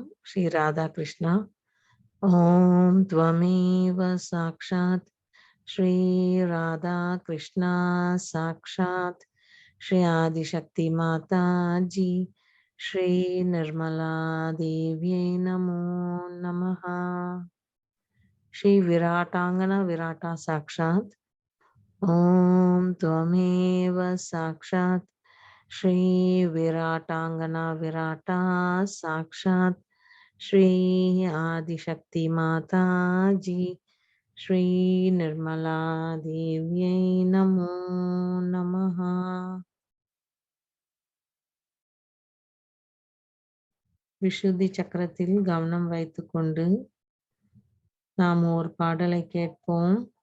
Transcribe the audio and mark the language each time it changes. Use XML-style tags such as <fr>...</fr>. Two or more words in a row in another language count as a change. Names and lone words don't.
<sa>श्री राधा कृष्ण ओम् त्वमेव साक्षात् श्री राधा कृष्ण साक्षात् श्री आदिशक्ति माताजी श्री निर्मला देव्यै नमो नमः. श्री विराटांगना विराटा साक्षात् ओम त्वमेव साक्षात् श्री विराटांगना विराटा साक्षात् श्री आदिशक्ति माता जी श्री निर्मला देव्यै नमो नमः.</sa> <ta>விஷுத்தி சக்கரத்தில் கவனம் வைத்துக்கொண்டு நாம் ஒரு பாடலை கேட்போம்.</ta>